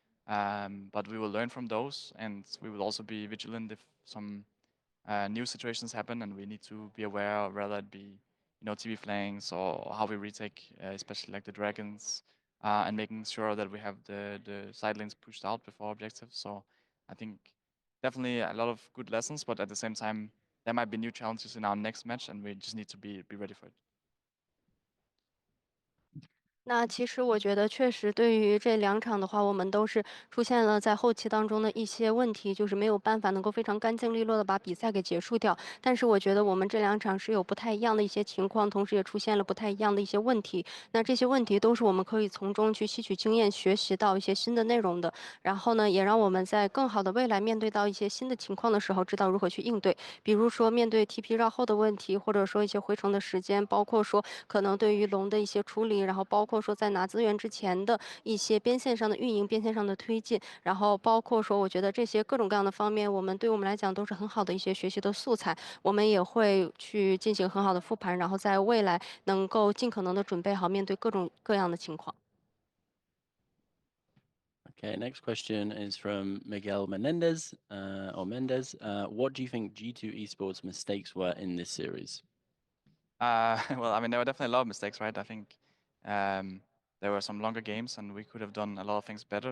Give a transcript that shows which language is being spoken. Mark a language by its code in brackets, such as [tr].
[en] But we will learn from those, and we will also be vigilant if some new situations happen, and we need to be aware, whether it be TV flanks or how we retake, especially like the dragons, and making sure that we have the side lanes pushed out before objectives. So I think definitely a lot of good lessons, but at the same time, there might be new challenges in our next match, and we just need to be ready for it. [zh] 那其实我觉得确实对于这两场的话，我们都是出现了在后期当中的一些问题，就是没有办法能够非常干净利落的把比赛给结束掉。但是我觉得我们这两场是有不太一样的一些情况，同时也出现了不太一样的一些问题。那这些问题都是我们可以从中去吸取经验，学习到一些新的内容的。然后呢，也让我们在更好的未来面对到一些新的情况的时候，知道如何去应对。比如说面对 TP 绕后的问题，或者说一些回城的时间，包括说可能对于龙的一些处理，然后包括说在拿资源之前的一些边线上的运营、边线上的推进，然后包括说我觉得这些各种各样的方面，对我们来讲都是很好的一些学习的素材。我们也会去进行很好的复盘，然后在未来能够尽可能的准备好面对各种各样的情况。 [en] Okay, next question is from Miguel Menendez, or Mendez. What do you think G2 Esports mistakes were in this series? Well, I mean, there were definitely a lot of mistakes, right? I think there were some longer games, and we could have done a lot of things better.